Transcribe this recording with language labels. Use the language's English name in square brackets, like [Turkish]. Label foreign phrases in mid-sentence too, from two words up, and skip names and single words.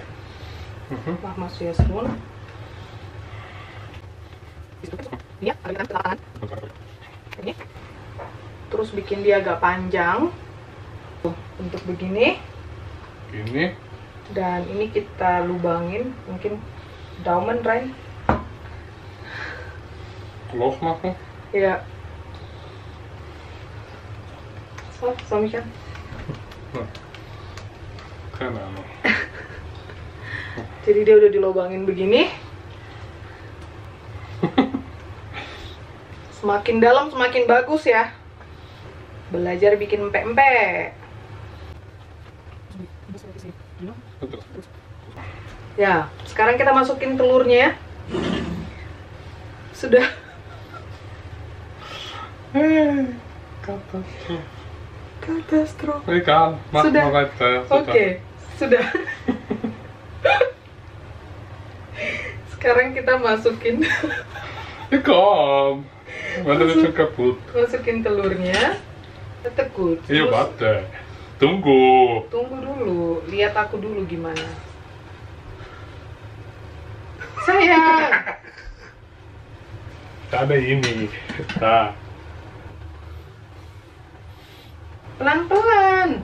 [Indonesian] Mama suya spoon. Ini ambil tangan. Ini. Terus bikin dia agak panjang. Untuk begini. Ini. Dan ini kita lubangin, mungkin [German] daumen rein. Loch machen. Ja. So, Micha. Keine Ahnung. [Indonesian] Jadi dia udah dilobangin begini. Semakin dalam semakin bagus ya. Belajar bikin empek-empek. Ya, sekarang kita masukin telurnya. Sudah. [German] Katastrofe. Katastrofe. Egal, mach [Indonesian] Sudah. [German] mal weiter. [Indonesian] Oke, sudah. Sekarang kita masukin [German] Ja, komm. Meine wird schon kaputt. [Indonesian] masukin telurnya. Tekuk. Iya, warte. Tunggu. Tunggu dulu, lihat aku dulu gimana. Sayang. Ada ini. Nah. Pelan-pelan.